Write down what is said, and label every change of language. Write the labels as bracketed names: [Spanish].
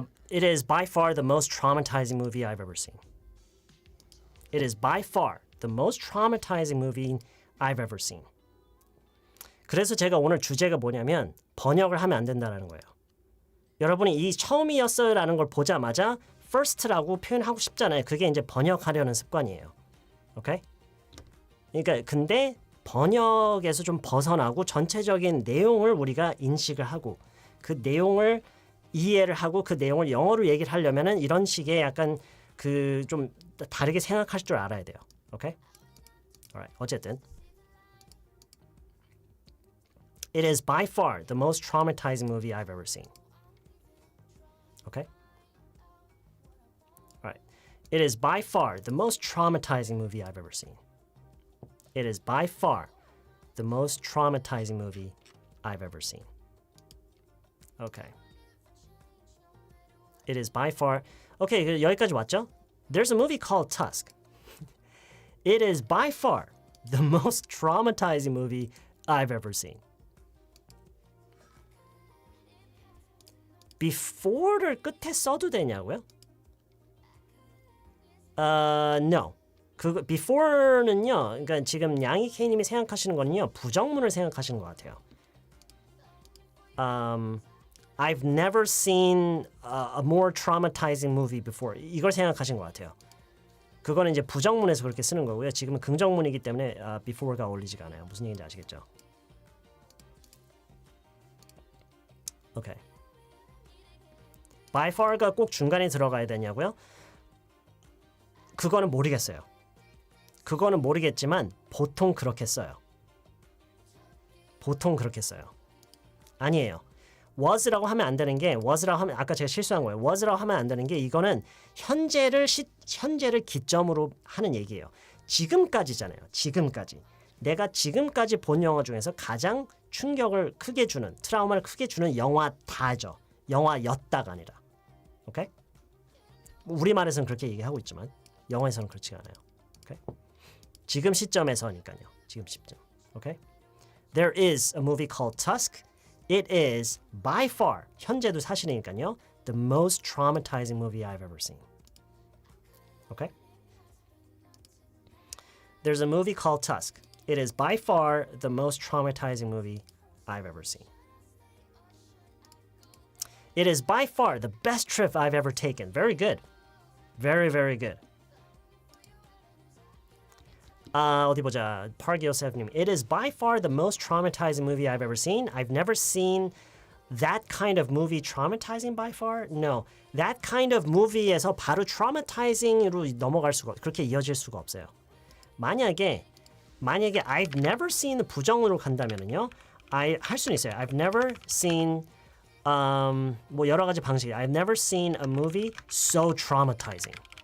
[English] It is by far the most traumatizing movie I've ever seen. It is by far the most traumatizing movie I've ever seen. [Korean] 그래서 제가 오늘 주제가 뭐냐면 번역을 하면 안 된다는 거예요. 여러분이 이 처음이었어요라는 걸 보자마자 first라고 표현하고 싶잖아요. 그게 이제 번역하려는 습관이에요. 오케이? 그러니까 근데 번역에서 좀 벗어나고 전체적인 내용을 우리가 인식을 하고 그 내용을 이해를 하고 그 내용을 영어로 얘기를 하려면은 이런 식의 약간 그 좀 다르게 생각할 줄 알아야 돼요. 오케이? Alright. [English] 어쨌든 It is by far the most traumatizing movie I've ever seen. Okay? Alright. It is by far the most traumatizing movie I've ever seen. It is by far the most traumatizing movie I've ever seen. Okay. It is by far... [Korean] Okay, 여기까지 왔죠? [English] There's a movie called Tusk. It is by far the most traumatizing movie I've ever seen. [Korean] before를 끝에 써도 되냐고요? No. 그 before는요. 그러니까 지금 양이 K님이 생각하시는 거는요. 부정문을 생각하시는 것 같아요. [English] I've never seen a more traumatizing movie before. [Korean] 이걸 생각하신 것 같아요. 그거는 이제 부정문에서 그렇게 쓰는 거고요. 지금은 긍정문이기 때문에 before가 어울리지가 않아요. 무슨 얘기인지 아시겠죠? 오케이. by far가 꼭 중간에 들어가야 되냐고요? 그거는 모르겠어요. 그거는 모르겠지만 보통 그렇게 써요. 보통 그렇게 써요. 아니에요. was라고 하면 안 되는 게 was라고 하면 아까 제가 실수한 거예요. was라고 하면 안 되는 게 이거는 현재를 기점으로 하는 얘기예요. 지금까지잖아요. 지금까지. 내가 지금까지 본 영화 중에서 가장 충격을 크게 주는 트라우마를 크게 주는 영화다죠. 영화였다가 아니라. 오케이? 우리말에서는 그렇게 얘기하고 있지만 영어에서는 그렇지 않아요. 오케이? 지금 시점에서니까요. 지금 시점. 오케이? [English] There is a movie called Tusk. It is by far [Korean] 현재도 사실이니까요. [English] The most traumatizing movie I've ever seen. Okay? There's a movie called Tusk. It is by far the most traumatizing movie I've ever seen. It is by far the best trip I've ever taken. Very good. Very, very good. [Korean] 어디 보자. Park Yosef님. [English] It is by far the most traumatizing movie I've ever seen. I've never seen that kind of movie traumatizing by far. No. [Korean] That kind of movie에서 바로 traumatizing으로 넘어갈 수가 그렇게 이어질 수가 없어요. 만약에 [English] I've never seen [Korean] 부정으로 간다면은요. 할 수는 있어요. [English] I've never seen [Korean] 뭐 여러 가지 방식이 [English] I've never seen a movie so traumatizing.